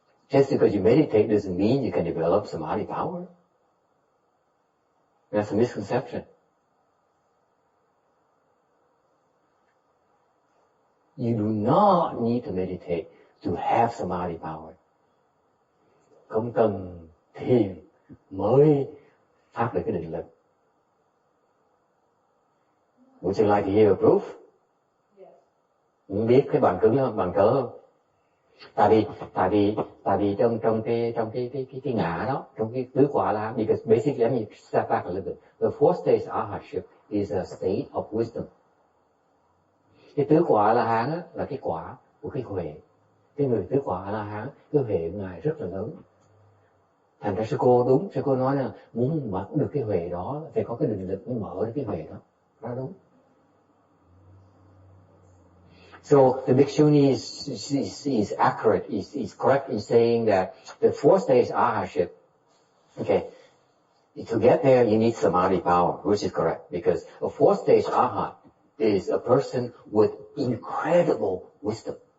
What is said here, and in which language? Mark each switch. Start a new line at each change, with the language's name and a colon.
English: Just because you meditate doesn't mean you can develop samadhi power. That's a misconception. You do not need to meditate to have samadhi power.
Vietnamese: Không cần thiền mới phát được cái định lực.
English: Would you like to hear a proof?
Vietnamese: Muốn biết cái bằng cứng không, bằng cỡ không? Tại vì trong cái ngã đó, trong cái tứ quả là,
English: because basically, let me step back a little bit. The fourth stage arhatship is a state of wisdom.
Vietnamese: Cái tứ quả La Hán á, là cái quả của cái huệ. Cái người tứ quả La Hán, cái huệ của ngài rất là lớn. Thành ra sư cô nói là muốn mở được cái huệ đó phải có cái định lực mới mở được cái huệ đó. Đó đúng.
English: So the Bhikshuni is accurate, is correct in saying that the fourth stage arhatship, okay, to get there you need samadhi power, which is correct, because a fourth stage arhat is a person with incredible wisdom.